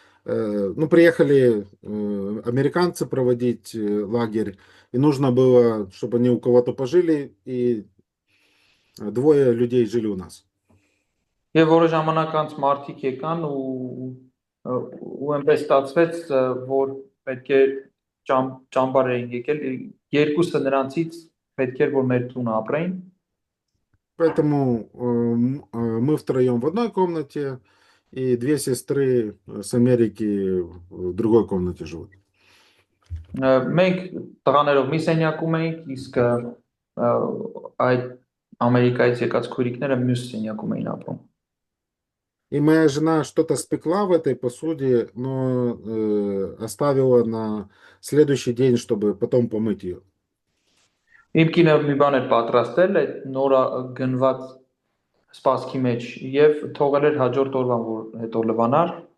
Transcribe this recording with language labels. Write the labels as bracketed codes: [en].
[ru] Ну, приехали американцы проводить лагерь, и нужно было, чтобы они у кого-то пожили, и двое людей жили у нас. [hy] Եվ որոշ ժամանակ անց մարդիկ եկան ու այնպես ստացվեց, որ պետք է ճամբար էին եկել, երկուսը նրանցից պետք էր որ մեր տունը ապրեին։ [ru] Поэтому мы втроем в одной комнате, и две сестры с Америки в другой комнате живут. [hy] Մենք տղաներով մի սենյակում էինք, իսկ այդ Ամերիկայից եկած քույրիկները մյուս սենյակում էին ապրում։ [ru] И моя жена что-то спекла в этой посуде, но оставила на следующий день, чтобы потом помыть ее. [hy] Իմ կինը մի բան էր պատրաստել այդ նոր գնված սպասքի մեջ եւ թողել էր հաջորդ օրվան որ հետո լվանար։